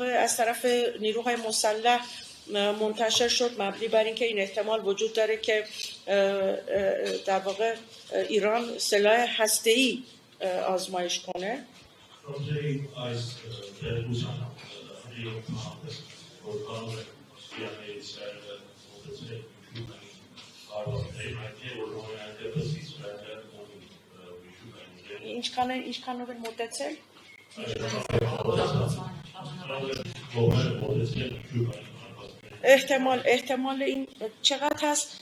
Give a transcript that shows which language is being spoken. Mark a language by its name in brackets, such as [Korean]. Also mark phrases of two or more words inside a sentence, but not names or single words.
[Persian] از طرف نیروهای مسلح منتشر شد مبنی بر اینکه این احتمال وجود داره که در واقع ایران سلاح هسته‌ای آزمایش کنه. [Armenian] ինչքանով են մոտեցել? [Persian] احتمال این چقدر هست؟